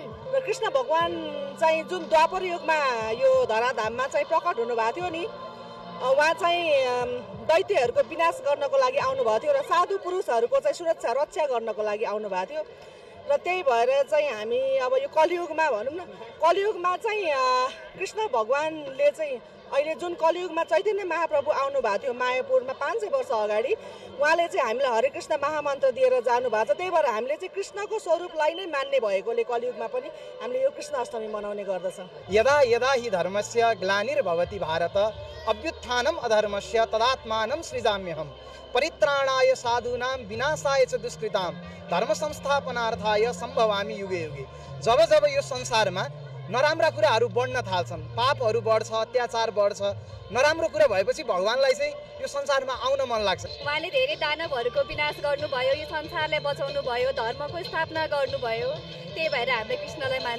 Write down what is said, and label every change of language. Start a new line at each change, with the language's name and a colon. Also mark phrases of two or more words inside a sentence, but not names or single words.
Nepali: र कृष्ण भगवान चाहिँ जुन द्वापर युगमा यो धराधाममा चाहिँ प्रकट हुनुभएको थियो नि, उहाँ चाहिँ दैत्यहरूको विनाश गर्नको लागि आउनुभएको थियो र साधु पुरुषहरूको चाहिँ सुरक्षा रक्षा गर्नको लागि आउनुभएको थियो। र त्यही भएर चाहिँ हामी अब यो कलियुगमा भनौँ न, कलियुगमा चाहिँ कृष्ण भगवानले चाहिँ अहिले जुन कलियुगमा चैतन्य महाप्रभु आउनुभएको थियो मायापुरमा 500 वर्ष अगाडि, उहाँले चाहिँ हामीलाई हरे कृष्ण महामन्त्र दिएर जानुभएको छ। त्यही भएर हामीले चाहिँ कृष्णको स्वरूपलाई नै मान्ने भएकोले कलियुगमा पनि हामीले यो कृष्ण अष्टमी मनाउने गर्दछौँ।
Sanskrit: यदा यदा हि धर्मस्य ग्लानिर्भवति भारत अभ्युत्थानम् अधर्मस्य तदात्मानं सृजाम्यहम् परित्राणाय साधूनां विनाशाय च दुष्कृतां धर्म संस्थापनार्थाय सम्भवामि युगे युगे।
Nepali: जब जब यो संसारमा नराम्रा कुराहरू बढ्न थाल्छन्, पापहरू बढ्छ, अत्याचार बढ्छ, नराम्रो कुरा भएपछि भगवानलाई चाहिँ यो संसारमा आउन मन लाग्छ। उहाँले धेरै दानवहरूको विनाश गर्नुभयो, यो संसारलाई बचाउनु भयो, धर्मको स्थापना गर्नुभयो। त्यही भएर हामीले कृष्णलाई मान्छ।